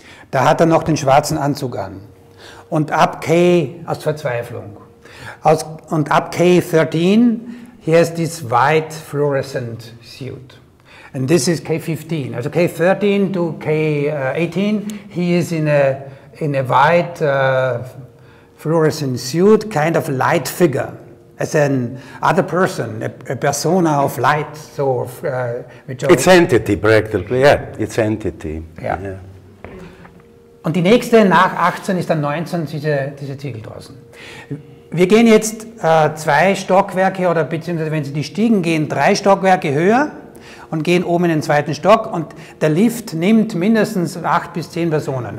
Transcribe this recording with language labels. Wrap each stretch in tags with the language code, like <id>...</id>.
<de>Da hat er noch den schwarzen Anzug an. Und ab aus Verzweiflung. Und ab</de> <en>K13, he has this white fluorescent suit. And this is K15. Also K13 to K18, he is in a white fluorescent suit, kind of light figure. As an other person, a persona of light, so it's entity practically, yeah, it's entity. Ja. Yeah.</en> <de>Und die nächste nach 18 ist dann 19, diese Ziegel draußen. Wir gehen jetzt 2 Stockwerke oder beziehungsweise wenn Sie die Stiegen gehen, 3 Stockwerke höher und gehen oben in den 2. Stock und der Lift nimmt mindestens 8 bis 10 Personen.</de>